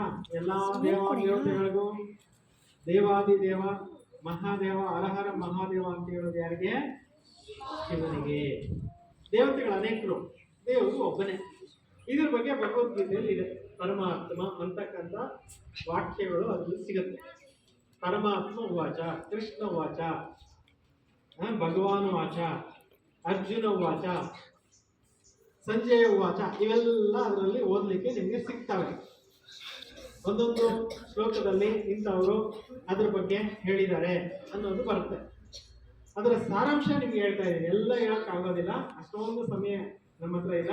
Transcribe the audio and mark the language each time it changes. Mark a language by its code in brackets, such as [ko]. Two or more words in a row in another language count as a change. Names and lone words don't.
[kn] ಎಲ್ಲಾ ದೇವತೆಗಳಿಗೂ [sa] ದೇವಾದಿದೇವ ಮಹಾದೇವ, ಹರಹರ ಮಹಾದೇವ [kn] ಅಂತ ಹೇಳೋದು ಯಾರಿಗೆ? ಶಿವನಿಗೆ. ದೇವತೆಗಳು ಅನೇಕರು, ದೇವರು ಒಬ್ಬನೇ. ಇದ್ರ ಬಗ್ಗೆ ಭಗವದ್ಗೀತೆಯಲ್ಲಿ ಇದೆ. ಪರಮಾತ್ಮ ಅಂತಕ್ಕಂಥ ವಾಕ್ಯಗಳು ಅದ್ರಲ್ಲಿ ಸಿಗುತ್ತೆ. [sa] ಪರಮಾತ್ಮ ಉವಾಚ, ಕೃಷ್ಣ ಉವಾಚ, ಭಗವಾನ್ ವಾಚ, ಅರ್ಜುನ ಉವಾಚ, ಸಂಜಯ ಉವಾಚ, [kn] ಇವೆಲ್ಲ ಅದರಲ್ಲಿ ಓದಲಿಕ್ಕೆ ನಿಮಗೆ ಸಿಗ್ತವೆ. ಒಂದೊಂದು ಶ್ಲೋಕದಲ್ಲಿ ಇಂಥವರು ಅದ್ರ ಬಗ್ಗೆ ಹೇಳಿದ್ದಾರೆ ಅನ್ನೋದು ಬರುತ್ತೆ. ಅದರ ಸಾರಾಂಶ ನಿಮ್ಗೆ ಹೇಳ್ತಾ ಇದ್ದೀನಿ. ಎಲ್ಲ ಹೇಳೋಕ್ಕಾಗೋದಿಲ್ಲ, ಅಷ್ಟೊಂದು ಸಮಯ ನಮ್ಮ ಹತ್ರ ಇಲ್ಲ.